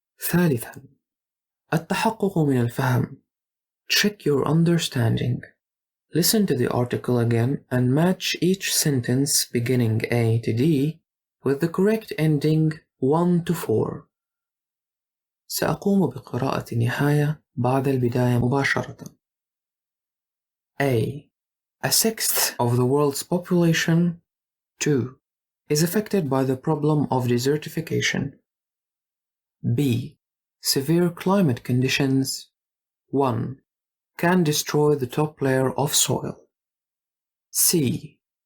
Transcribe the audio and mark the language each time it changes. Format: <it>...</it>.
<ar>ثالثا التحقق من الفهم.</ar> <en>Check your understanding. Listen to the article again and match each sentence beginning A to D with the correct ending 1 to 4.</en> <ar>سأقوم بقراءة النهاية بعد البداية مباشرة.</ar> <en>A. A sixth of the world's population 2. is affected by the problem of desertification. B. Severe climate conditions 1. can destroy the top layer of soil. C.</en>